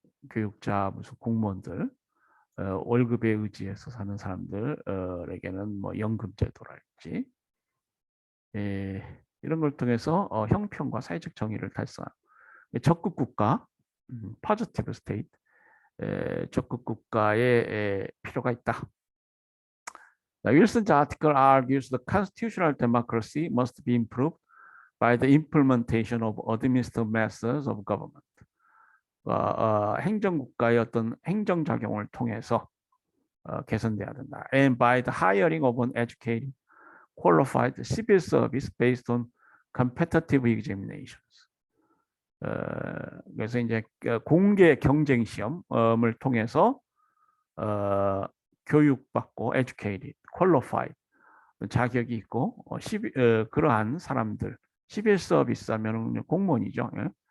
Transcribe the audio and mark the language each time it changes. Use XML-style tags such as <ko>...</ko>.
<ko>교육자 무슨 공무원들 월급에 의지해서 사는 사람들에게는 뭐 연금제도랄지 이런 걸 통해서 형평과 사회적 정의를 달성한 적극 국가,</ko> <en>positive state,</en> <ko>적극 국가의 필요가 있다.</ko> <en>Wilson's article argues the constitutional democracy must be improved by the implementation of administrative methods of government.</en> <ko>행정국가의 어떤 행정작용을 통해서 개선돼야 된다.</ko> <en>And by the hiring of an educated, qualified civil service based on competitive examinations.</en> <ko>그래서 이제 공개 경쟁 시험을 통해서 교육받고</ko> <en>educated, qualified</en> <ko>자격이 있고 그러한 사람들 시빌 서비스 하면 공무원이죠. 예?</ko>